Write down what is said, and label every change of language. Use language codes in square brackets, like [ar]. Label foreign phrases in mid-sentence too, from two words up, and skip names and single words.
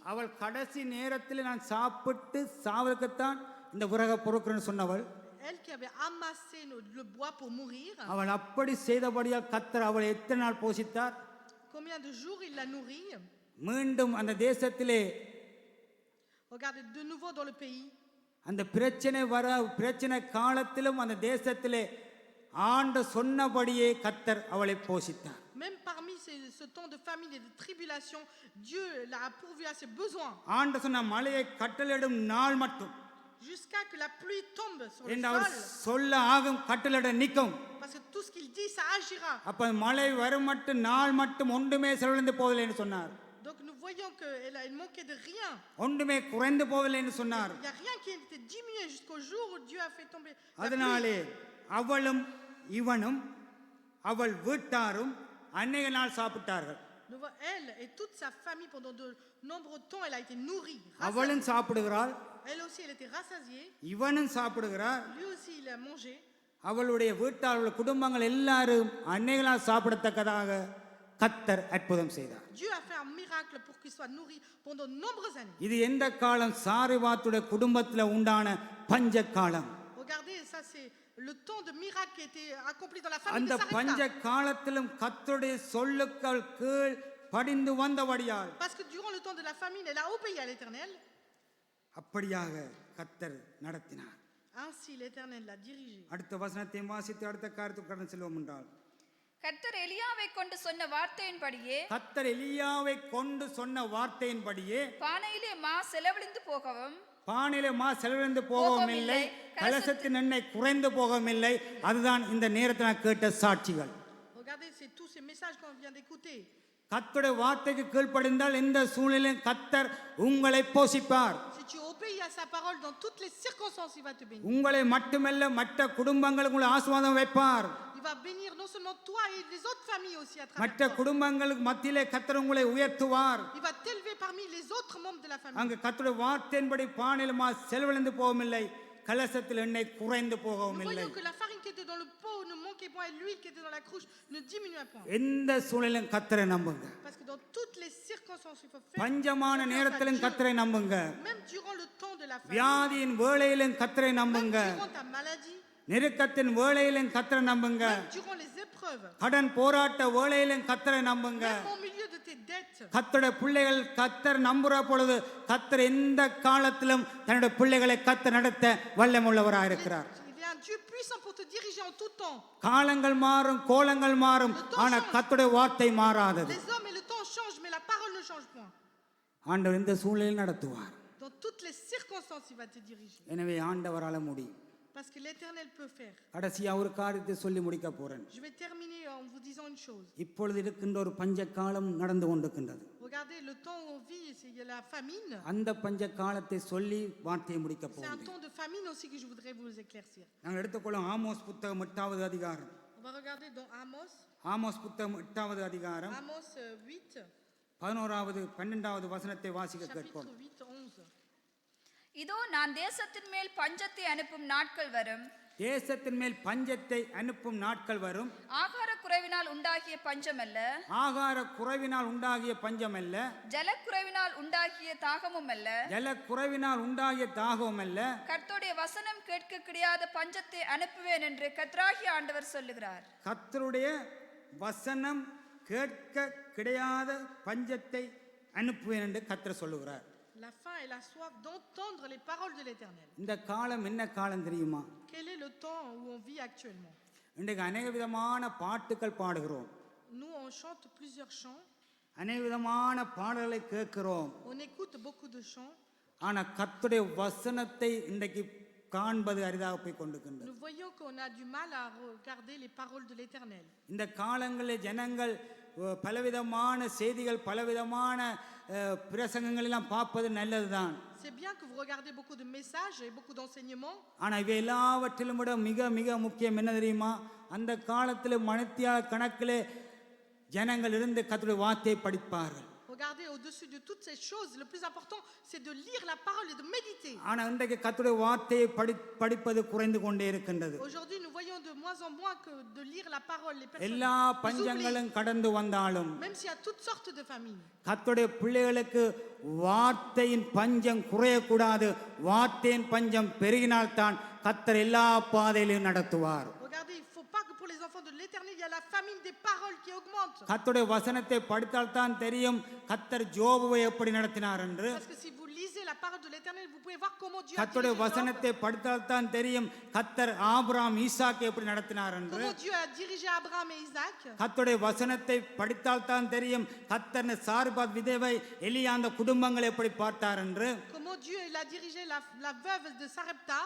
[ta] அவள் கடைசி நேரத்தில் நான் சாப்பிட்டு சாவதுக்குத்தான் இந்த விறக பொறுக்கிறேன்னு சொன்னவள். [fr] Elle qui avait amassé le bois pour mourir. [ta] அவள் அப்படி செய்தபடியால் கர்த்தர் அவளை எத்தனை நாள் போஷித்தார்? [fr] Combien de jours il l'a nourrie? [ta] மீண்டும் அந்த தேசத்திலே [fr] Regardez de nouveau dans le pays. [ta] அந்த பிரச்சனை காலத்திலும் அந்த தேசத்திலே ஆண்டு சொன்னபடியே கர்த்தர் அவளை போஷித்தார். [fr] Même parmi ce temps de famine et de tribulation, Dieu l'a pourvu à ses besoins. [ta] ஆண்டு சொன்ன மழையை கட்டளையிடும் நாள் மட்டும் [fr] Jusqu'à que la pluie tombe sur le [ta] என்று அவர் [fr] sol. [ta] சொல்ல ஆகும், கட்டளையிட நிற்கும். [fr] Parce que tout ce qu'il dit, ça agira. [ta] அப்ப மழை வரும் மட்டும் நாள் மட்டும் ஒன்றுமே செலவழிந்து போவதில்லை என்று சொன்னார். [fr] Donc nous voyons qu'elle manquait de rien. [ta] ஒன்றுமே குறைந்து போவதில்லை என்று சொன்னார். [fr] Il n'y a rien qui était diminué jusqu'au jour où Dieu a fait tomber la [ta] அதனாலே [fr] pluie. [ta] அவளும் இவனும் அவள் வீட்டாரும் அநேக நாள் சாப்பிட்டார்கள். [fr] Nous voyons, elle et toute sa famille pendant de nombreux temps, elle a été nourrie. [ta] அவளும் சாப்பிடுகிறாள், [fr] Elle aussi, elle était rassasiée. [ta] இவனும் சாப்பிடுகிறார். [fr] Lui aussi, il a mangé. [ta] அவளுடைய வீட்டார் குடும்பங்கள் எல்லாரும் அநேக நாள் சாப்பிடத்தக்கதாக கர்த்தர் அற்புதம் செய்தார். [fr] Dieu a fait un miracle pour qu'il soit nourri pendant de nombreuses années. [ta] இது எந்த காலம்? சாரிபாத்துடைய குடும்பத்தில் உண்டான பஞ்ச காலம். [fr] Regardez, ça c'est le temps de miracle qui a été accompli dans la famille [ta] அந்த [fr] de [ta] பஞ்ச [fr] Sarepta. [ta] காலத்திலும் கர்த்தருடைய சொல்லுக்கள் கீழ் படிந்து வந்தபடியால் [fr] Parce que durant le temps de la famine, elle a obéi à l'Éternel. [ta] அப்படியாக கர்த்தர் நடத்தினார். [fr] Ainsi l'Éternel l'a dirigé. [ta] அடுத்த வசனத்தை வாசித்து அடுத்த காரியத்துக்கு கடந்து செல்வோம் என்றால், கர்த்தர் எலியாவை கொண்டு சொன்ன வார்த்தையின்படியே கர்த்தர் எலியாவை கொண்டு சொன்ன வார்த்தையின்படியே பானையிலே மா செலவழிந்து போகவும் பானையிலே மா செலவிழந்து போகவும் இல்லை, கலசத்தின் எண்ணெய் குறைந்து போகவும் இல்லை. அதுதான் இந்த நேரத்தில் நான் கேட்ட சாட்சிகள். [fr] Regardez, c'est tous ces messages qu'on vient d'écouter. [ta] கர்த்தருடைய வார்த்தைக்கு கீழ்ப்படிந்தால் இந்த சூழ்நிலையில் கர்த்தர் உங்களை போஷிப்பார். [fr] Si tu obéis à sa parole dans toutes les circonstances, il va te bénir. [ta] உங்களை மட்டுமல்ல மற்ற குடும்பங்களுக்கு உங்களை ஆசீர்வாதம் வைப்பார். [fr] Il va bénir non seulement toi et les autres familles aussi à travers [ta] மற்ற [fr] toi. [ta] குடும்பங்களுக்கு மத்தியிலே கர்த்தர் உங்களை உயர்த்துவார். [fr] Il va t'élever parmi les autres membres de la famille. [ta] அங்கு கர்த்தருடைய வார்த்தையின்படி பானையிலே மா செலவிழந்து போகவும் இல்லை, கலசத்தில் எண்ணெய் குறைந்து போகவும் [fr] Nous [ta] இல்லை. [fr] voyons que la farine qui était dans le pot ne manquait point et l'huile qui était dans la cruche ne diminuait point. [ta] எந்த சூழ்நிலையும் கர்த்தரை நம்புங்க. [fr] Parce que dans toutes les circonstances, il faut faire [ta] பஞ்சமான நேரத்திலும் கர்த்தரை நம்புங்க. [fr] même durant le temps de la famine, [ta] வியாதியின் வேளையிலும் கர்த்தரை [fr] même [ta] நம்புங்க. [fr] durant ta maladie, [ta] நெருக்கத்தின் வேளையிலும் கர்த்தரை நம்புங்க. [fr] même durant les épreuves, [ta] கடன் போராட்ட வேளையிலும் கர்த்தரை நம்புங்க. [fr] même au milieu de tes dettes. [ta] கர்த்தருடைய பிள்ளைகள் கர்த்தர் நம்புற பொழுது கர்த்தர் எந்த காலத்திலும் தன்னுடைய பிள்ளைகளை கர்த்தர் நடத்த வல்லமுள்ளவராக இருக்கிறார். [fr] Il est un Dieu puissant pour te diriger en tout temps. [ta] காலங்கள் மாறும், கோலங்கள் மாறும், ஆனா கர்த்தருடைய வார்த்தை மாறாதது. [fr] Les hommes et le temps changent, mais la parole ne change point. [ta] ஆண்டவர் இந்த சூழ்நிலையில் நடத்துவார். [fr] Dans toutes les circonstances, il va te diriger. [ta] எனவே ஆண்டவரால முடியும். [fr] Parce que l'Éternel peut faire. [ta] கடைசியா ஒரு காரியத்தை சொல்லி முடிக்க போறேன். [fr] Je vais terminer en vous disant une chose. [ta] இப்பொழுது இருக்கின்ற ஒரு பஞ்ச காலம் நடந்து கொண்டிருக்கின்றது. [fr] Regardez, le temps où on vit, il y a la famine. [ta] அந்த பஞ்ச காலத்தை சொல்லி வார்த்தையை முடிக்க [fr] C'est un [ta] போகிறேன். [fr] temps de famine aussi que je voudrais vous éclaircir. [ta] நாங்கள் எடுத்துக்கொள்ளும் ஆமோஸ் புத்தகம் 8வது அதிகாரம். [fr] On va regarder dans Amos, [ta] ஆமோஸ் புத்தகம் 8வது அதிகாரம் [fr] Amos 8, [ta] 11வது 12வது வசனத்தை வாசிக்க [fr] chapitre [ta] கேட்போம். [fr] 8, 11. [ta] இதோ நான் தேசத்தின் மேல் பஞ்சத்தை அனுப்பும் நாட்கள் வரும், தேசத்தின் மேல் பஞ்சத்தை அனுப்பும் நாட்கள் வரும், ஆகார குறைவினால் உண்டாகிய பஞ்சம் அல்ல, ஆகார குறைவினால் உண்டாகிய பஞ்சம் அல்ல, ஜலக்குறைவினால் உண்டாகிய தாகமும் அல்ல, ஜல குறைவினால் உண்டாகிய தாகமும் அல்ல, கர்த்தருடைய வசனம் கேட்க கிடையாத பஞ்சத்தை அனுப்புவேன் என்று கர்த்தராகிய ஆண்டவர் சொல்லுகிறார். கர்த்தருடைய வசனம் கேட்க கிடையாத பஞ்சத்தை அனுப்புவேன் என்று கர்த்தர் சொல்லுகிறார். [fr] La faim et la soif d'entendre les paroles de l'Éternel. [ta] இந்த காலம் என்ன காலம் தெரியுமா? [fr] Quel est le temps où on vit actuellement? [ta] இன்றைக்கு அநேக விதமான பாட்டுகள் பாடுகிறோம், [fr] Nous, on chante plusieurs chants, [ta] அநேக விதமான பாடல்களை கேட்கிறோம். [fr] on écoute beaucoup de chants. [ta] ஆனா கர்த்தருடைய வசனத்தை இன்றைக்கு காண்பது அரிதாக போய் கொண்டிருக்கின்றது. [fr] Nous voyons qu'on a du mal à regarder les paroles de l'Éternel. [ta] இந்த காலங்களில் ஜனங்கள் பலவிதமான செய்திகள், பலவிதமான பிரசங்கங்கள் எல்லாம் பார்ப்பது நல்லதுதான். [fr] C'est bien que vous regardez beaucoup de messages et beaucoup d'enseignements. [ta] ஆனா இவை எல்லாவற்றிலும் விட மிக மிக முக்கியம் என்ன தெரியுமா? அந்த காலத்தில் மணித்தியால கணக்கிலே ஜனங்கள் இருந்து கர்த்தருடைய வார்த்தையை படிப்பார்கள். [fr] Regardez, au-dessus de toutes ces choses, le plus important, c'est de lire la parole et de méditer. [ta] ஆனா இன்றைக்கு கர்த்தருடைய வார்த்தையை படிப்பது குறைந்து கொண்டே இருக்கின்றது. [fr] Aujourd'hui, nous voyons de moins en moins que de lire la parole. Les personnes [ta] எல்லா [fr] les oublient, [ta] பஞ்சங்களும் கடந்து வந்தாலும் [fr] même s'il y a toutes sortes de famines. [ta] கர்த்தருடைய பிள்ளைகளுக்கு வார்த்தையின் பஞ்சம் குறையக்கூடாது. வார்த்தையின் பஞ்சம் பெருகினால்தான் கர்த்தர் எல்லா பாதையிலும் நடத்துவார். [fr] Regardez, il ne faut pas que pour les enfants de l'Éternel, il y a la famine des paroles qui augmente. [ta] கர்த்தருடைய வசனத்தை படித்தால்தான் தெரியும் கர்த்தர் ஜோபுவை எப்படி நடத்தினார் என்று. [fr] Parce que si vous lisez la parole de l'Éternel, vous pouvez voir comment Dieu a [ta] கர்த்தருடைய [fr] dirigé Job, [ta] வசனத்தை படித்தால்தான் தெரியும் கர்த்தர் ஆபிரகாம் ஈசாக்கை எப்படி நடத்தினார் என்று. [fr] comment Dieu a dirigé Abraham et Isaac. [ta] கர்த்தருடைய வசனத்தை படித்தால்தான் தெரியும் கர்த்தர் சார்பாத் விதவை எலியா அந்த குடும்பங்களை எப்படி பார்த்தார் என்று. [fr] Comment Dieu il a dirigé la veuve de Sarepta.